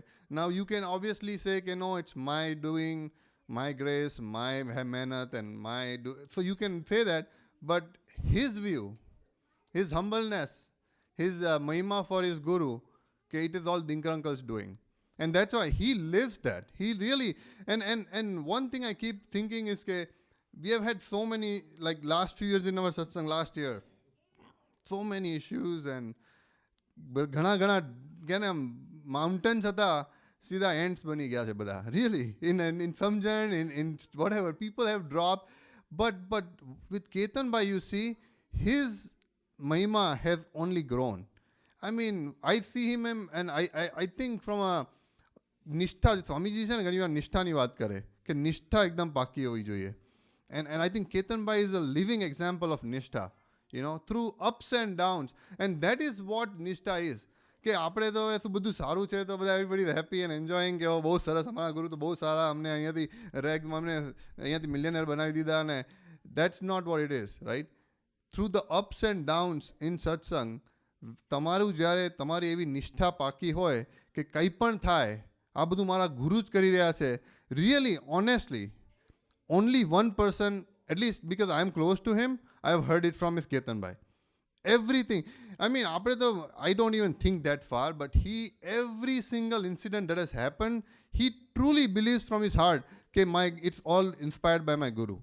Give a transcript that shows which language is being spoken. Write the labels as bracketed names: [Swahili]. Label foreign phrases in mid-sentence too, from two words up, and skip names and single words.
[English] Now you can obviously say, no, it's my doing, my grace, my mehnat, and so you can say that, but his view, his humbleness, his mahima for his guru, it is all Dinkar Uncle's doing. And that's why he lives that. He really, and one thing I keep thinking is we have had so many, like last few years in our satsang last year, so many issues and [Gujarati] ઘણા mountains હતા સીધા ants બની ગયા છે બધા. [English] Really, in Samjan, in whatever, people have dropped. But with Ketan Bhai, you see, his mahima has only grown. I mean, I see him and I think from a [Gujarati] નિષ્ઠા, સ્વામીજી છે ને ઘણી વાર નિષ્ઠાની વાત કરે કે નિષ્ઠા એકદમ પાકી હોવી જોઈએ. [English] And I think Ketan Bhai is a living example of nishtha, you know, through ups and downs. And that is what nishtha is. [Gujarati] કે આપણે તો શું બધું સારું છે તો બધા [English] everybody happy and enjoying [Gujarati] કે બહુ સરસ, અમારા ગુરુ તો બહુ સારા, અમને અહીંયાથી રેગ્સમાં અમને અહીંયાથી મિલિયનર બનાવી દીધા. [English] ને that's not what it is, right? Through the ups and downs in satsang, [Gujarati] તમારું જ્યારે તમારી એવી નિષ્ઠા પાકી હોય કે કંઈ પણ થાય આ બધું મારા ગુરુ જ કરી રહ્યા છે. [English] Really, honestly, only one person, at least because I am close to him, I have heard it from his Ketan Bhai. Everything. I mean, I don't even think that far, but every single incident that has happened, he truly believes from his heart, it's all inspired by my guru.